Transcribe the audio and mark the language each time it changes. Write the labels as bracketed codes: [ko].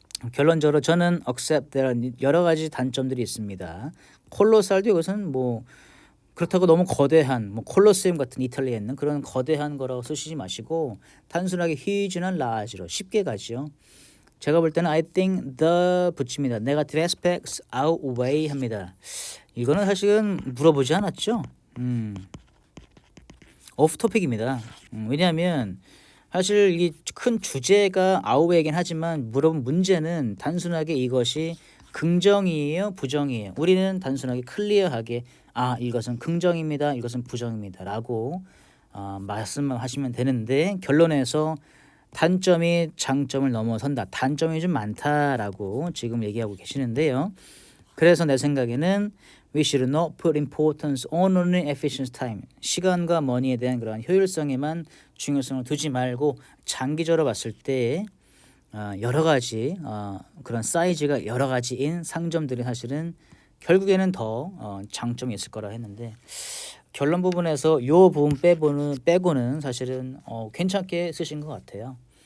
[ko] 결론적으로 저는 [en] accept there [ko] 여러 가지 단점들이 있습니다. 콜로살도 이것은 뭐 그렇다고 너무 거대한 뭐 콜로세움 같은 이탈리아에 있는 그런 거대한 거라고 쓰시지 마시고 단순하게 huge나 large로 쉽게 가죠. 제가 볼 때는 [en] I think the [ko] 붙입니다. [en] negative aspects outweigh [ko] 합니다. 이거는 사실은 물어보지 않았죠. 오프 토픽입니다. 왜냐하면 사실 이 큰 주제가 outweigh긴 하지만 물어본 문제는 단순하게 이것이 긍정이에요, 부정이에요. 우리는 단순하게 클리어하게 이것은 긍정입니다, 이것은 부정입니다라고 말씀하시면 되는데 결론에서 단점이 장점을 넘어선다. 단점이 좀 많다라고 지금 얘기하고 계시는데요. 그래서 내 생각에는 [en] we should not put importance on only efficient time. [ko] 시간과 머니에 대한 그런 효율성에만 중요성을 두지 말고 장기적으로 봤을 때 여러 가지 그런 사이즈가 여러 가지인 상점들이 사실은 결국에는 더 장점이 있을 거라 했는데 결론 부분에서 요 부분 빼고는 사실은 괜찮게 쓰신 것 같아요.